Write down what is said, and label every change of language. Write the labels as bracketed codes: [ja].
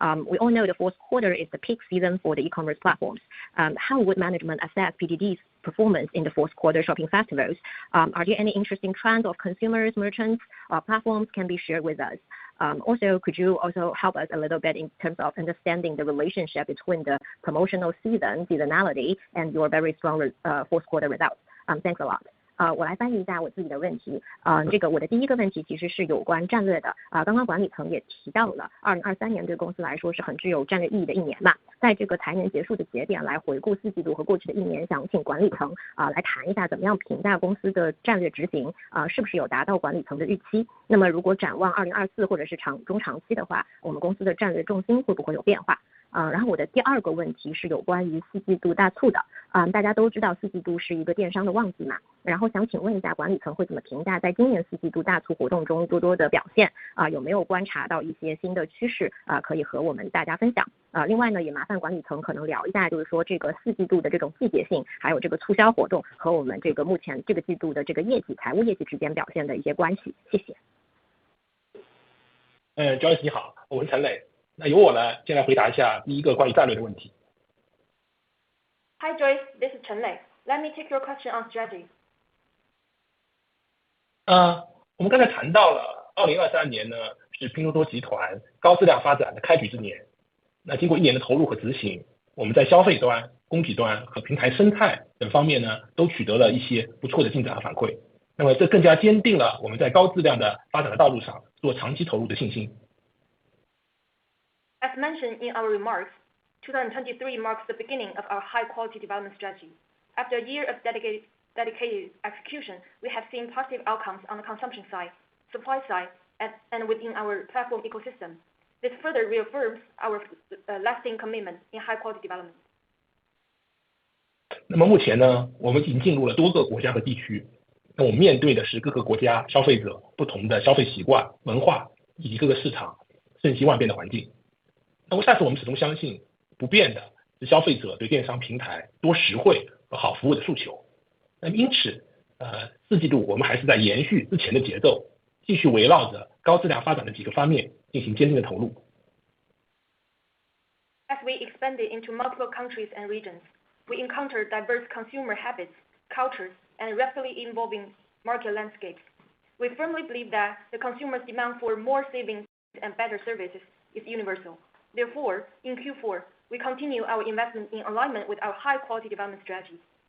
[en] We all know the fourth quarter is the peak season for the e-commerce platforms. How would management assess PDD's performance in the fourth quarter shopping festivals? Are there any interesting trends of consumers, merchants, or platforms can be shared with us? Also, could you also help us a little bit in terms of understanding the relationship between the promotional seasonality, and your very strong fourth quarter results? Thanks a lot. [zh] 我来翻译一下我自己的问题。我的第一个问题其实是有关战略的。刚刚管理层也提到了，2023年对公司来说是很具有战略意义的一年嘛。在这个财年结束的节点来回顾4季度和过去的一年，想请管理层来谈一下怎么样评价公司的战略执行，是不是有达到管理层的预期？那么如果展望2024或者是中长期的话，我们公司的战略重心会不会有变化？然后我的第二个问题是有关于4季度大促的。大家都知道4季度是一个电商的旺季嘛，然后想请问一下管理层会怎么评价在今年4季度大促活动中多多的表现？有没有观察到一些新的趋势可以和我们大家分享？另外呢，也麻烦管理层可能聊一下，就是说这个4季度的这种季节性，还有这个促销活动和我们这个目前这个季度的这个财务业绩之间表现的一些关系。谢谢。 Joyce 你好，我是陈磊。那由我呢，先来回答一下第一个关于战略的问题。 [en] Hi Joyce, this is Chen Lei. Let me take your question on strategy. [zh] 我们刚才谈到了2023年呢，是拼多多集团高质量发展的开局之年。那经过1年的投入和执行，我们在消费端、供给端和平台生态等方面呢，都取得了一些不错的进展和反馈。那么这更加坚定了我们在高质量的发展的道路上做长期投入的信心。 [en] As mentioned in our remarks, 2023 marks the beginning of our high-quality development strategy. After a year of dedicated execution, we have seen positive outcomes on the consumption side, supply side, and within our platform ecosystem. This further reaffirms our lasting commitment in high-quality development. [zh] 那么目前呢，我们已经进入了多个国家和地区，那我们面对的是各个国家消费者不同的消费习惯、文化以及各个市场瞬息万变的环境。但是我们始终相信，不变的是消费者对电商平台多实惠和好服务的诉求。那么因此，4季度我们还是在延续之前的节奏，继续围绕着高质量发展的几个方面进行坚定的投入。 [en] As we expanded into multiple countries and regions, we encountered diverse consumer habits, cultures, and rapidly evolving market landscapes. We firmly believe that the consumer's demand for more savings and better services is universal. Therefore, in Q4, we continue our investment in alignment with our high-quality development strategy.